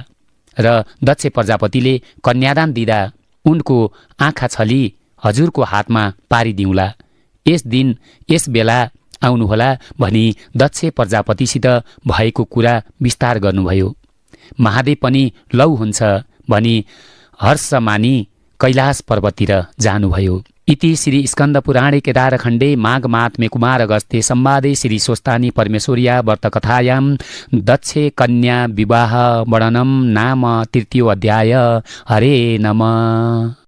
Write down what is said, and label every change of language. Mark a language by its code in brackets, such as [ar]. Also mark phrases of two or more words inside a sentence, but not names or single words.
[ne] र दक्ष प्रजापतिले कन्यादान दिँदा उनको आँखा छली हजुरको हातमा पारिदिउँला। यस दिन यस बेला आउनुहोला भनी दक्ष प्रजापतिसित भएको कुरा विस्तार गर्नुभयो। महादेव पनि लौ हुन्छ भनी हर्ष मानी कैलाश पर्वततिर जानुभयो। [sa] इति श्री स्कन्दपुराणे केदारखण्डे माघ माहात्म्ये कुमार अगस्त्ये संवादे श्री स्वस्तानी परमेश्वर्या व्रतकथायां दक्ष कन्या विवाह वर्णनं नाम तृतीयो अध्याय। हरे नमः।